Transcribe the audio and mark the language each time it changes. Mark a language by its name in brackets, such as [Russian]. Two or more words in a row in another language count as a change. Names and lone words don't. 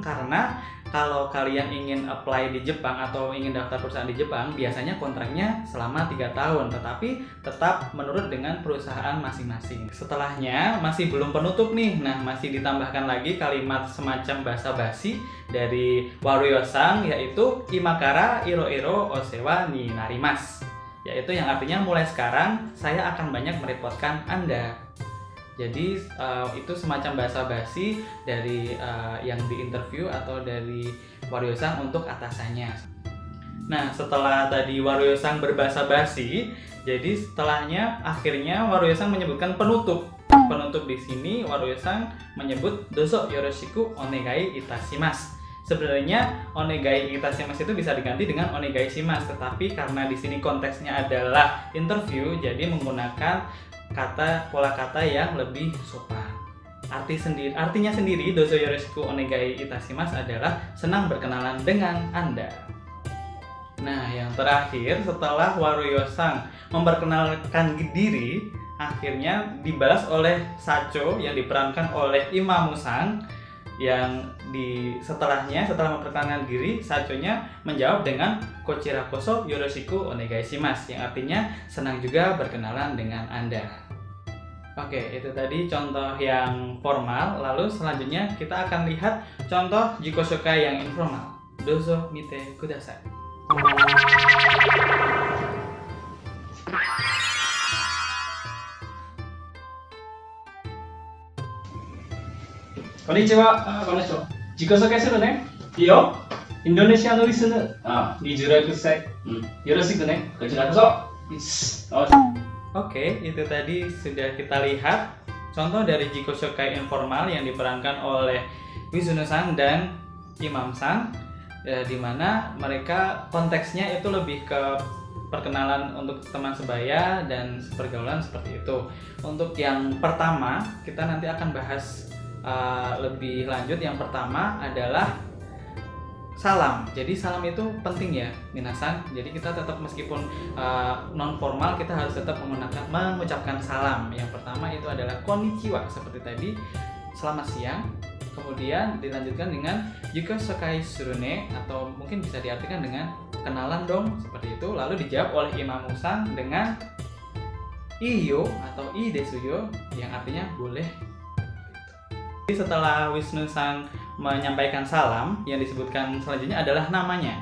[Indonesian] Karena kalau kalian ingin apply di Jepang atau ingin daftar perusahaan di Jepang, biasanya kontraknya selama 3 tahun, tetapi tetap menurut dengan perusahaan masing-masing. Setelahnya masih belum penutup nih, nah masih ditambahkan lagi kalimat semacam basa-basi dari Waryo-san, yaitu [Japanese] 今から色々お世話になります, [Indonesian] yaitu yang artinya mulai sekarang saya akan banyak merepotkan Anda. Jadi itu semacam basa-basi dari yang diinterview atau dari Waryo-san untuk atasannya. Nah, setelah tadi Waryo-san berbasa-basi, jadi setelahnya akhirnya Waryo-san menyebutkan penutup. Penutup di sini Waryo-san menyebut [Japanese] どうぞよろしくお願いいたします. [Indonesian] Sebenarnya [Japanese] お願いいたします [Indonesian] itu bisa diganti dengan [Japanese] お願いします, [Indonesian] tetapi karena di sini konteksnya adalah interview, jadi menggunakan pola kata yang lebih sopan. Artinya sendiri [Japanese] どうぞよろしくお願いいたします [Indonesian] adalah senang berkenalan dengan Anda. Nah, yang terakhir setelah Waryo-san memperkenalkan diri, akhirnya dibalas oleh Sacho yang diperankan oleh Imamu-san, yang setelah memperkenalkan diri, Sacho-nya menjawab dengan [Japanese] こちらこそよろしくお願いします, [Indonesian] yang artinya senang juga berkenalan dengan Anda. Oke, itu tadi contoh yang formal. Lalu selanjutnya kita akan lihat contoh jikoshokai yang informal. [Japanese] どうぞ見てください. こんにちは。こんにちは. 自己紹介するね。いいよ。インドネシアのリスナー、26歳。よろしくね。こちらこそ。 [Indonesian] Oke, itu tadi sudah kita lihat contoh dari jikoshokai informal yang diperankan oleh Wisuno-san dan Imam-san, di mana mereka konteksnya itu lebih ke perkenalan untuk teman sebaya dan pergaulan seperti itu. Untuk yang pertama, kita nanti akan bahas lebih lanjut. Yang pertama adalah salam. Jadi salam itu penting ya, minasan. Jadi kita tetap meskipun non formal, kita harus tetap mengucapkan salam. Yang pertama itu adalah konnichiwa seperti tadi, selamat siang. Kemudian dilanjutkan dengan [Japanese] 自己紹介するね, [Indonesian] atau mungkin bisa diartikan dengan kenalan dong, seperti itu. Lalu dijawab oleh Imamu-san dengan iyo atau [Japanese] いいですよ, [Indonesian] yang artinya boleh. Setelah Wisnu-san menyampaikan salam, yang disebutkan selanjutnya adalah namanya.